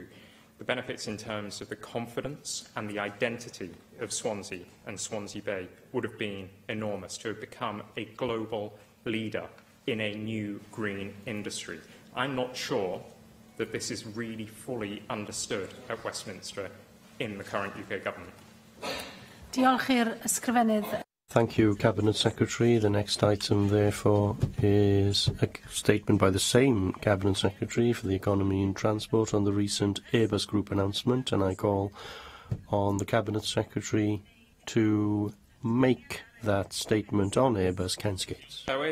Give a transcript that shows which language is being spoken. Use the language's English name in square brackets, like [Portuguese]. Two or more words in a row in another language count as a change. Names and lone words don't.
[English] The benefits in terms of the confidence and the identity of Swansea and Swansea Bay would have been enormous, to have become a global leader in a new green industry. I'm not sure that this is really fully understood at Westminster in the current UK Government. [Welsh] Diolch i'r ysgrifennydd. [English] Thank you, Cabinet Secretary. The next item, therefore, is a statement by the same Cabinet Secretary for the Economy and Transport on the recent Airbus Group announcement, and I call on the Cabinet Secretary to make that statement on Airbus Kensgates.